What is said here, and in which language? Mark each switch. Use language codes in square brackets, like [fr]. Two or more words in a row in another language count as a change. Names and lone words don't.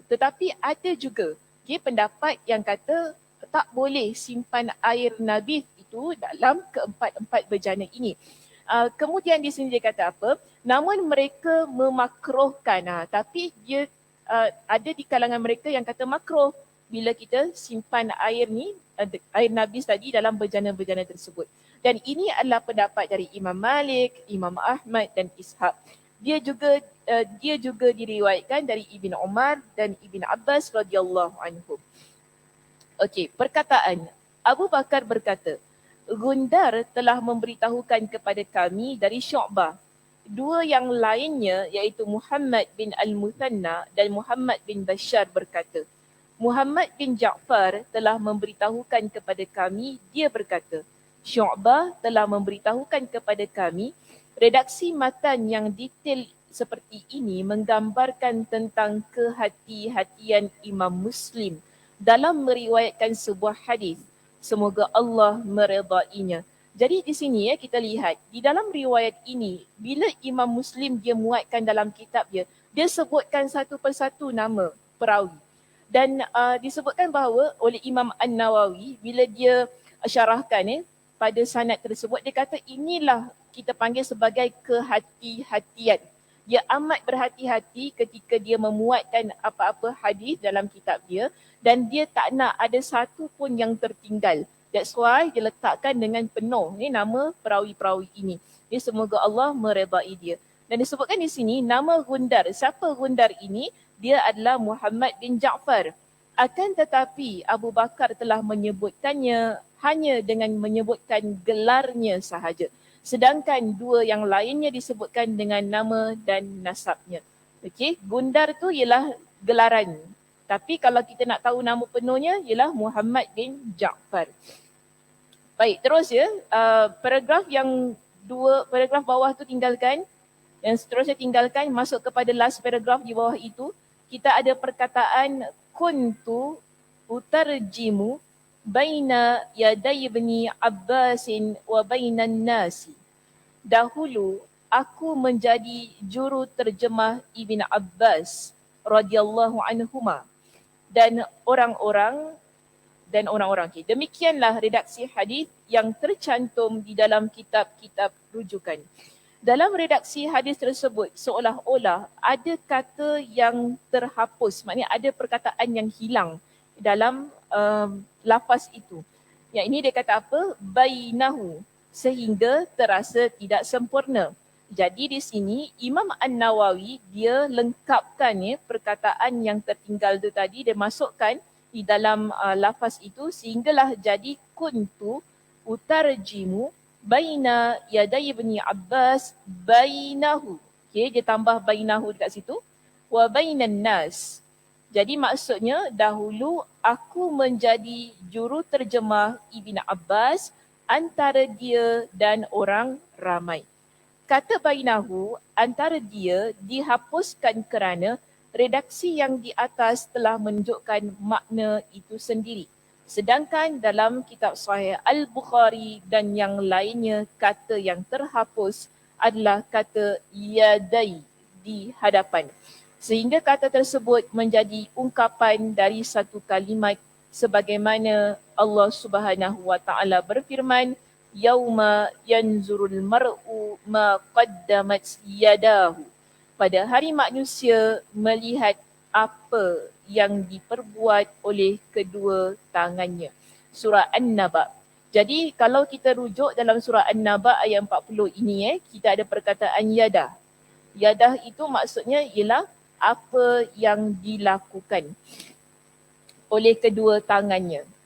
[ms] Tetapi ada juga pendapat yang kata tak boleh simpan air nabis itu dalam keempat-empat bejana ini. Kemudian di sini dia kata apa? Namun mereka memakruhkan. Tapi dia ada di kalangan mereka yang kata makruh bila kita simpan air ni, air nabis tadi dalam bejana-bejana tersebut. Dan ini adalah pendapat dari Imam Malik, Imam Ahmad dan Ishaq. Dia juga diriwayatkan dari Ibn Umar dan Ibn Abbas [ar] رضي الله عنهم. [ms] Okey, perkataan Abu Bakar berkata, Gundar telah memberitahukan kepada kami dari Syu'bah. dua yang lainnya iaitu Muhammad bin Al-Muthanna dan Muhammad bin Bashar berkata, Muhammad bin Ja'far telah memberitahukan kepada kami, dia berkata, Syu'bah telah memberitahukan kepada kami, redaksi matan yang detail seperti ini menggambarkan tentang kehati-hatian Imam Muslim dalam meriwayatkan sebuah hadis. Semoga Allah meredainya. Jadi di sini kita lihat di dalam riwayat ini bila Imam Muslim dia muatkan dalam kitab dia sebutkan satu persatu nama perawi. Dan disebutkan bahawa oleh Imam An-Nawawi bila dia syarahkan pada sanad tersebut dia kata inilah kita panggil sebagai kehati-hatian. Dia amat berhati-hati ketika dia memuatkan apa-apa hadis dalam kitab dia dan dia tak nak ada satu pun yang tertinggal. [en] That's why [ms] dia letakkan dengan penuh nama perawi-perawi ini. Dia semoga Allah meredai dia. Dan disebutkan di sini nama Gundar. Siapa Gundar ini? Dia adalah Muhammad bin Ja'far. Akan tetapi Abu Bakar telah menyebutkannya hanya dengan menyebutkan gelarnya sahaja. Sedangkan dua yang lainnya disebutkan dengan nama dan nasabnya. Okey, Gundar tu ialah gelaran. Tapi kalau kita nak tahu nama penuhnya ialah Muhammad bin Ja'far. Baik, terus paragraf yang paragraf bawah tu tinggalkan. Yang seterusnya tinggalkan, masuk kepada last paragraf di bawah itu. Kita ada perkataan [ar] كنت أترجم بين يدي ابن عباس وبين الناس. [ms] Dahulu aku menjadi juru terjemah Ibn Abbas [ar] رضي الله عنهما [ms] dan orang-orang. Okay. Demikianlah redaksi hadis yang tercantum di dalam kitab-kitab rujukan. Dalam redaksi hadis tersebut seolah-olah ada kata yang terhapus, maknanya ada perkataan yang hilang dalam lafaz itu. Yang ini dia kata apa? Bainahu, sehingga terasa tidak sempurna. Jadi di sini Imam An-Nawawi dia lengkapkan perkataan yang tertinggal itu tadi, dia masukkan di dalam lafaz itu sehinggalah jadi [ar] كنت أترجم بين يدي ابن عباس بينه. [ms] Okay, dia tambah bainahu dekat situ. [ar] وبين الناس. [ms] Jadi maksudnya dahulu aku menjadi juru terjemah Ibn Abbas antara dia dan orang ramai. Kata bainahu antara dia dihapuskan kerana redaksi yang di atas telah menunjukkan makna itu sendiri. Sedangkan dalam kitab Sahih Al-Bukhari dan yang lainnya kata yang terhapus adalah kata yadai di hadapan. Sehingga kata tersebut menjadi ungkapan dari satu kalimat sebagaimana Allah [ar] سبحانه وتعالى [ms] berfirman, [ar] يوم ينظر المرء ما قدمت يداه. [ms] Pada hari manusia melihat apa yang diperbuat oleh kedua tangannya. Surah An-Naba. Jadi kalau kita rujuk dalam surah An-Naba ayat 40 ini kita ada perkataan yadah. Yadah itu maksudnya ialah apa yang dilakukan oleh kedua tangannya.